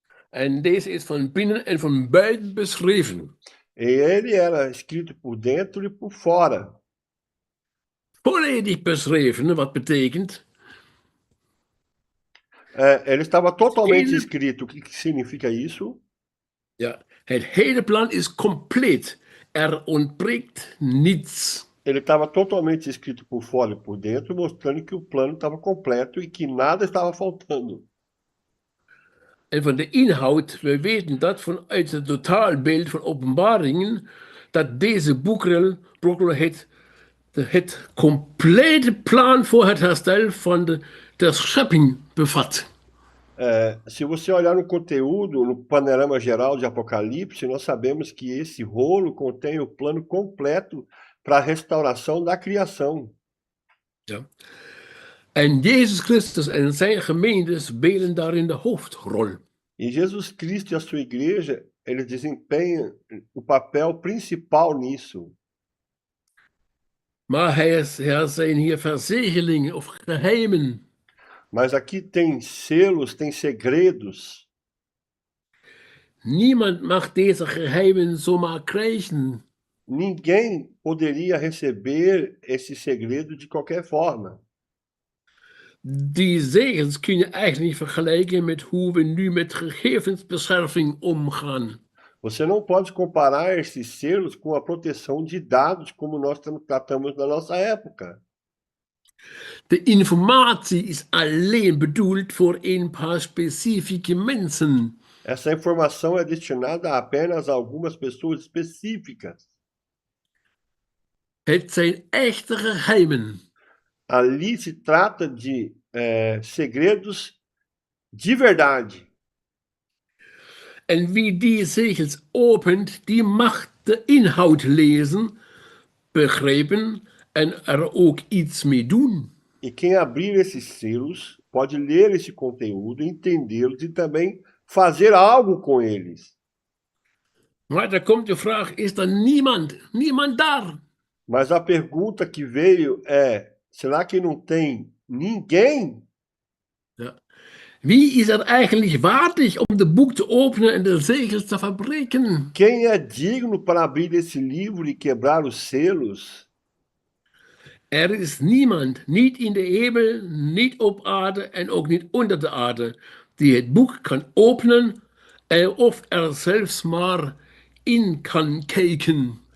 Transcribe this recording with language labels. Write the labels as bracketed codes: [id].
[nl] En deze is van binnen en van buiten beschreven. [pt] E ele era escrito por dentro e por fora. [nl] Volledig beschreven, wat betekent? [pt] Ele estava totalmente Ele- escrito. O que significa isso? [nl] Ja, het hele plan is compleet. Er ontbreekt niets. [pt] Ele estava totalmente escrito por fora e por dentro, mostrando que o plano estava completo e que nada estava faltando. [nl] En van de inhoud, we weten dat vanuit het totaalbeeld van openbaringen, dat deze boekrol het complete plan voor het herstel van de schepping bevat. [pt] Se você olhar no conteúdo, no panorama geral de Apocalipse, nós sabemos que esse rolo contém o plano completo para a restauração da criação. [nl] Ja. En Jezus Christus en zijn gemeente spelen daarin de hoofdrol. [pt] E Jesus Cristo e a sua igreja, eles desempenham o papel principal nisso. [nl] Maar er zijn hier verzegelingen of geheimen. [pt] Mas aqui tem selos, tem segredos. [nl] Niemand mag deze geheimen zomaar krijgen. [pt] Ninguém poderia receber esse segredo de qualquer forma. [nl] Die zegels kun je eigenlijk niet vergelijken met hoe we nu met gegevensbescherming omgaan. [pt] Você não pode comparar esses selos com a proteção de dados como nós tratamos na nossa época. [nl] De informatie is alleen bedoeld voor een paar specifieke mensen. [pt] Essa informação é destinada apenas a algumas pessoas específicas. [nl] Het zijn echte geheimen. [pt] Ali se trata de segredos de verdade. [nl] En wie die zegels opent, die mag de inhoud lezen, begrijpen en er ook iets mee doen. [pt] E quem abrir esses selos pode ler esse conteúdo, entendê-los e também fazer algo com eles. [nl] Maar dan komt de vraag, is er niemand daar? [pt] Mas a pergunta que veio é: será que não tem ninguém? [nl] Ja. Wie is er eigenlijk waardig om de boek te openen en de zegels te verbreken? [pt] Quem é digno para abrir esse livro e quebrar os selos? [nl] Er is niemand, niet in de hemel, niet op aarde en ook niet onder de aarde, die het boek kan openen of er zelfs maar in kan kijken.